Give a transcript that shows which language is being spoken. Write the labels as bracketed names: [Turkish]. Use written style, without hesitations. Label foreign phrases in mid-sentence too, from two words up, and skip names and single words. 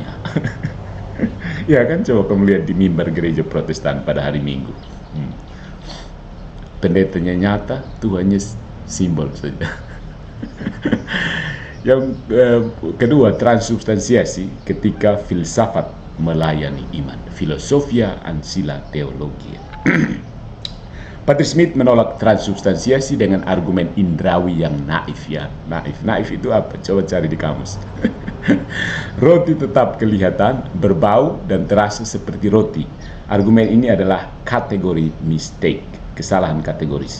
[Indonesian] Ya kan, coba kamu lihat di mimbar gereja Protestan pada hari Minggu. Pendetanya nyata, Tuhannya simbol saja. Yang kedua, transubstansiasi ketika filsafat melayani iman. [Latin] Filosofia ancilla theologia. [Indonesian] Patrice Smith menolak transubstansiasi dengan argumen indrawi yang naif ya. Naif itu apa? Coba cari di kamus. Roti tetap kelihatan, berbau, dan terasa seperti roti. Argumen ini adalah kategori mistake, kesalahan kategoris.